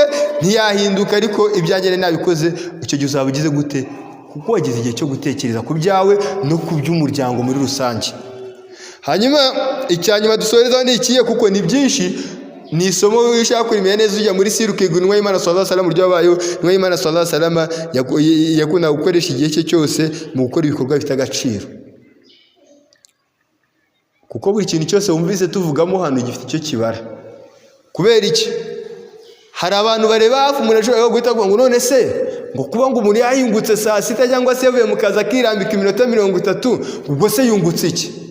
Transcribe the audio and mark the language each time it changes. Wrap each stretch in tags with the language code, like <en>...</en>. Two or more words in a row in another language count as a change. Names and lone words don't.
<rw>Ntiyahinduka, ariko ibyanjye nabikoze, icyo gihe uzaba ugize gute? Kuko wagize igihe cyo gutekereza ku byawe no ku by'umuryango muri rusange. Hanyuma icyanyuma dusorezaho ni ikiye, kuko ni byinshi, ni isomo wishaka kurimenya neza. Ujya muri Sirukigwa, Intumwa y'Imana</rw> <ar>صلى الله عليه وسلم,</ar> <rw>uburyo wabayeho. Intumwa y'Imana</rw> <ar>صلى الله عليه وسلم</ar> <rw>yakunda gukoresha igihe cye cyose mu gukora ibikorwa bifite agaciro, kuko buri kintu cyose wumvise tuvugamo hano gifite icyo kibara. Kubera iki? Hari abantu bareba hafi, umuntu ashobora guhita avuga ngo none se ngo kuba ngo umuntu yahingutse saa 6 cyangwa se yavuye mu kazi akirambika iminota 30, ubwo se yungutse iki?</rw>